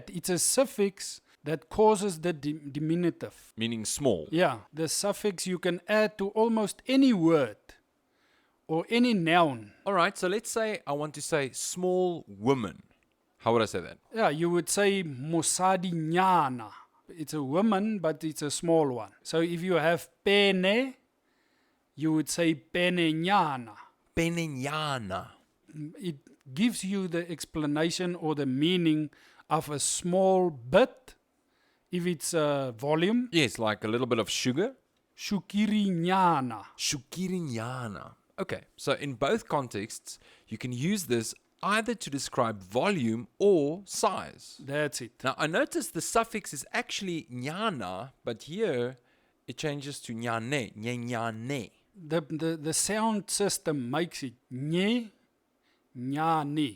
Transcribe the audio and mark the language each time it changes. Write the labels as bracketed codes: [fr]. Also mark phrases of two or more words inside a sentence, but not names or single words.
[en] It's a suffix that causes the diminutive. Meaning small. Yeah, the suffix you can add to almost any word or any noun. All right, so let's say I want to say small woman. How would I say that? Yeah, you would say [tn] mosadi nyana. [en] It's a woman, but it's a small one. So if you have pene, you would say [tn] pene nyana. [en] Penenyana. It gives you the explanation or the meaning of a small bit. If it's a volume, Yes, like a little bit of sugar. [tn] shukiri nyana. [en] Shukirinyana. Okay, so in both contexts, you can use this either to describe volume or size. That's it. Now, I noticed the suffix is actually nyana, but here it changes to nyane, nyenyane. The sound system makes it nye, nyane.